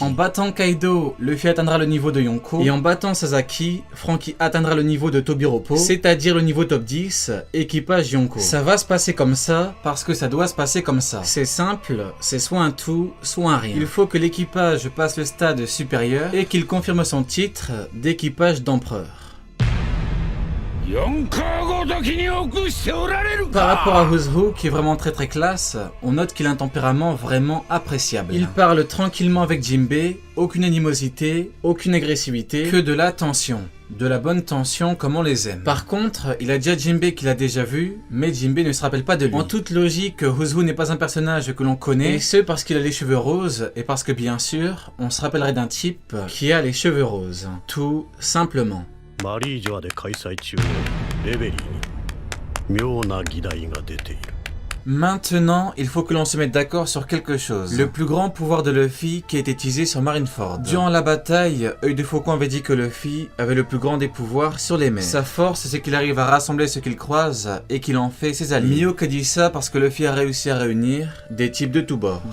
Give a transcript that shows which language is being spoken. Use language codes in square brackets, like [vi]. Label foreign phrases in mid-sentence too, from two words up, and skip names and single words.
[fr] En battant Kaido, Luffy atteindra le niveau de Yonko, et en battant Sasaki, Franky atteindra le niveau de Tobiropo, c'est-à-dire le niveau top 10, équipage Yonko. Ça va se passer comme ça, parce que ça doit se passer comme ça. C'est simple, c'est soit un tout, soit un rien. Il faut que l'équipage passe le stade supérieur, et qu'il confirme son titre d'équipage d'empereur. [ja] 4 カごときに臆しておられる [fr] Par rapport [ja] か [fr] à Who's qui est vraiment très classe, on note qu'il a un tempérament vraiment appréciable. Il parle tranquillement avec Jinbei, aucune animosité, aucune agressivité, que de la tension. De la bonne tension comme on les aime. Par contre, il a déjà Jinbei qu'il a déjà vu, mais Jinbei ne se rappelle pas de lui. En toute logique, Who's n'est pas un personnage que l'on connaît, et ce parce qu'il a les cheveux roses, et parce que bien sûr, on se rappellerait d'un type qui a les cheveux roses. Tout simplement. [ja] マリージョアで開催中のレベリーに妙な議題が出ている。 [fr] Maintenant, il faut que l'on se mette d'accord sur quelque chose. Le plus grand pouvoir de Luffy qui a été utilisé sur Marineford. Durant la bataille, Œil de Faucon avait dit que Luffy avait le plus grand des pouvoirs sur les mers. Sa force, c'est qu'il arrive à rassembler ce qu'il croise et qu'il en fait ses alliés. Mihawk dit ça parce que Luffy a réussi à réunir des types de tous bords.